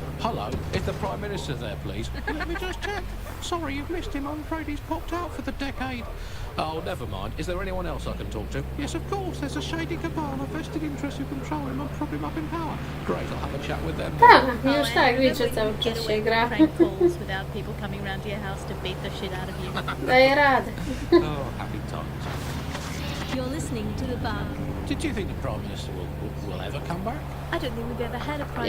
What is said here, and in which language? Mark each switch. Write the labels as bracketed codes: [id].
[en] Hello, is the Prime Minister there, please? Let me just check. Sorry, you've missed him. I'm afraid he's popped out for the decade. Oh, never mind. Is there anyone else I can talk to? Yes, of course. There's a shady cabal of vested interests who control him and prop him up in power. Great, I'll have a chat with them. [pl] Tak, już tak, wiecie, cały czas się gra. [en] Prank calls without people coming round to your house to beat the shit out of you. [pl] Daję radę. [en] Oh, happy times. You're listening to The Bug. Did you think the Prime Minister will ever come back? I don't think we've ever had a Prime